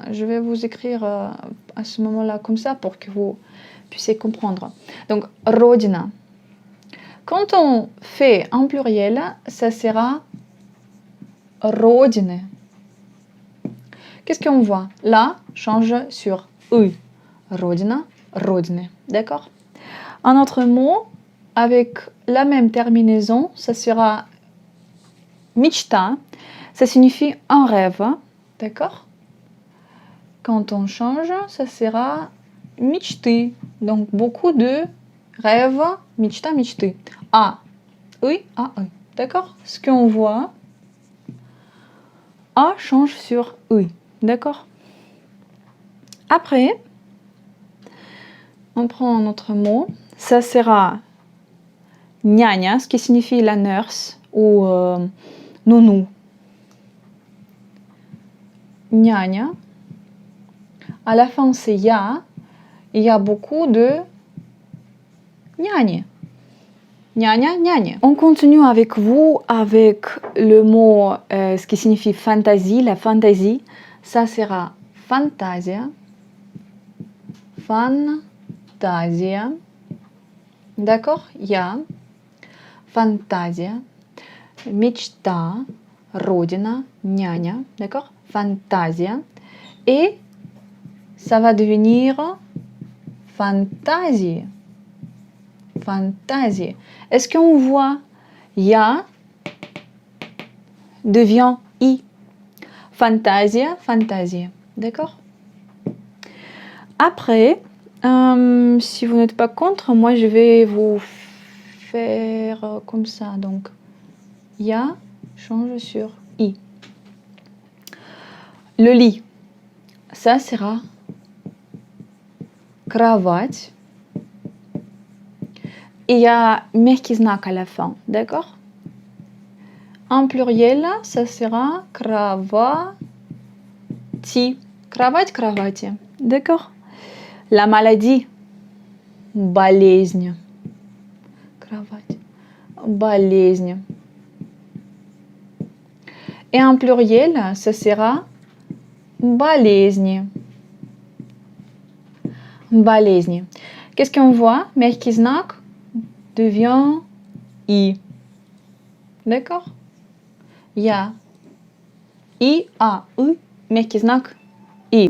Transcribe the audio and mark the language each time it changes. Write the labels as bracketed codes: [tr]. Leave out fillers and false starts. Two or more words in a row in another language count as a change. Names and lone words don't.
[fr] Je vais vous écrire à ce moment-là comme ça pour que vous puissiez comprendre. Donc, Родина. Quand on fait en pluriel, ça sera Родины. Qu'est-ce qu'on voit? Là, change sur «ы». [ru] Родина, Родины. [fr] D'accord? Un autre mot avec la même terminaison, ça sera «мечта». Ça signifie un rêve. D'accord? Quand on change, ça sera мечты. Donc, beaucoup de rêves, [ru] мечта, мечты. А, ы, а, ы. [fr] D'accord? Ce qu'on voit, A change sur ы. D'accord? Après, on prend un autre mot. Ça sera няня, ce qui signifie la nurse ou nounou. Няня. À la fin, c'est ya. Il y a beaucoup de няни. [ru] Няня, няня. [fr] On continue avec vous avec le mot, ce qui signifie fantaisie, la fantaisie. Ça sera fantasia. Fantasia. D'accord? [ru] Я. Фантазия. Мечта. Родина. Няня. [fr] D'accord? Фантазия. Et ça va devenir фантазии. [ru] Фантазии. [fr] Est-ce qu'on voit я devient i? [ru] Фантазия, фантазия. [fr] D'accord? Après, si vous n'êtes pas contre, moi je vais vous faire comme ça. Donc, я change sur i. Le lit, ça sera кровать. Et il y a [ru] мягкий знак [fr] à la fin, d'accord? En pluriel, ça sera кровати. [ru] Кровать, кровати. [fr] D'accord? La maladie, [ru] болезнь. Кровать, болезнь. [fr] Et en pluriel, ça sera болезни. [ru] Болезни. [fr] Qu'est-ce qu'on voit? [ru] Мягкий знак [fr] devient i. D'accord? [ru] Я. I, a, ы, мягкий знак i.